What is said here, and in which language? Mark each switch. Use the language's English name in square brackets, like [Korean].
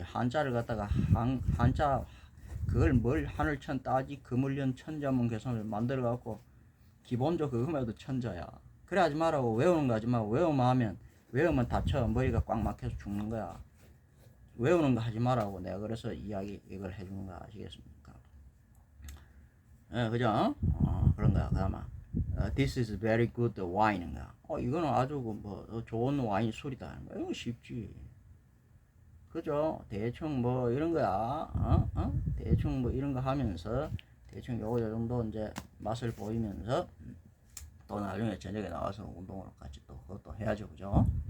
[Korean] 한자를 갖다가 한자 그걸 뭘 하늘천 따지 그물련 천자문 개성을 만들어갖고 기본적으로 그거만 해도 천자야. 그래 하지 말라고. 외우는 거 하지 말고. 외우면 다쳐. 머리가 꽉 막혀서 죽는 거야. 외우는 거 하지 말라고. 내가 그래서 이걸 해주는 거 아시겠습니까? 예, 그죠? 그런 거야. 그나마 [English] This is very good wine인가? [Korean] 이거는 아주 뭐 좋은 와인 술이다 하는 거야. 이거 쉽지. 그죠? 대충 뭐 이런 거야. 대충 뭐 이런 거 하면서 대충 요거 요 정도 이제 맛을 보이면서 또 나중에 저녁에 나와서 운동을 같이 또 그것도 해야죠. 그죠?